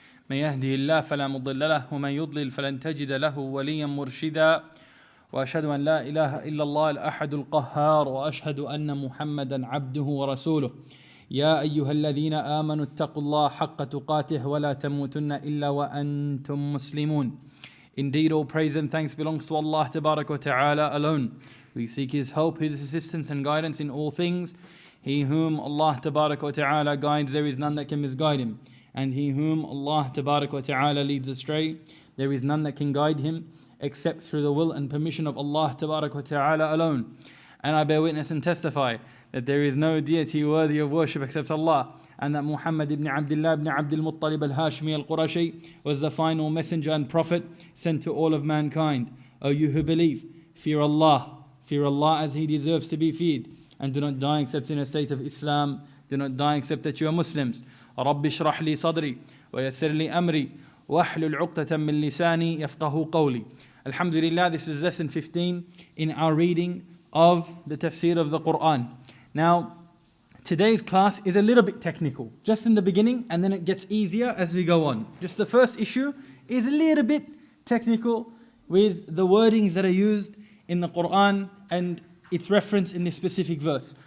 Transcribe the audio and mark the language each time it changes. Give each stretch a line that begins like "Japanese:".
Arabic: من يهده الله فلا مضل له ومن يضلل فلن تجد له وليا مرشدا. وأشهد أن لا إله إلا الله الأحد القهار وأشهد أن محمدا عبده ورسوله. يا أيها الذين آمنوا اتقوا الله حق تقاته ولا تموتن إلا وأنتم مسلمون.
English: Indeed, all praise and thanks belongs to Allah Tabarak wa Ta'ala alone. We seek His help, His assistance and guidance in all things. He whom Allah Tabarak wa Ta'ala guides, there is none that can misguide him. And he whom Allah Tabarak wa Ta'ala leads astray, there is none that can guide him except through the will and permission of Allah Tabarak wa Ta'ala alone. And I bear witness and testify that there is no deity worthy of worship except Allah, and that Muhammad ibn Abdullah ibn Abdul Muttalib al-Hashmi al-Qurashi was the final messenger and prophet sent to all of mankind. O you who believe, fear Allah as He deserves to be feared, and do not die except in a state of Islam. Do not die except that you are Muslims.
Arabic: رب اشرح لي صدري ويسر لي أمري واحلل عقدة من لساني يفقهوا قولي.
English: Alhamdulillah, this is lesson 15 in our reading of the tafsir of the Qur'an. Now, today's class is a little bit technical, just in the beginning, and then it gets easier as we go on. Just the first issue is a little bit technical with the wordings that are used in the Qur'an and its reference in this specific verse.